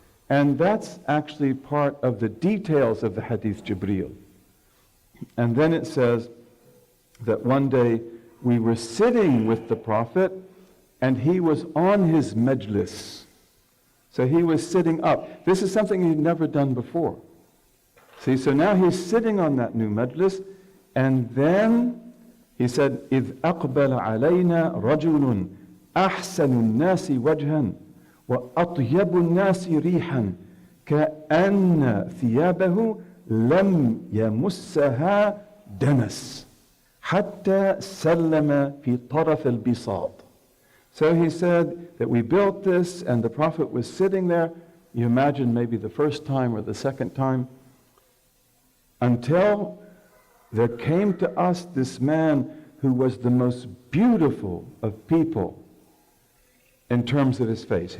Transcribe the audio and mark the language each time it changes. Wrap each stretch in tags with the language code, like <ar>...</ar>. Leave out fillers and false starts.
<en>And that's actually part of the details of the Hadith Jibreel. And then it says that one day we were sitting with the Prophet and he was on his majlis. So he was sitting up. This is something he'd never done before. See, so now he's sitting on that new majlis, and then he said,</en> <ar>إِذْ أَقْبَلَ عَلَيْنَا رَجُلٌ أَحْسَنُ النَّاسِ وَجْهًا وَأَطْيَبُ النَّاسِ رِيحًا كَأَنَّ ثِيَابَهُ لَمْ يَمُسَّهَا دَنَسٌ حَتَّى سَلَّمَ فِي طَرَفِ الْبِسَاطِ.</ar> <en>So he said that we built this and the Prophet was sitting there, you imagine maybe the first time or the second time, until there came to us this man who was the most beautiful of people in terms of his face.</en>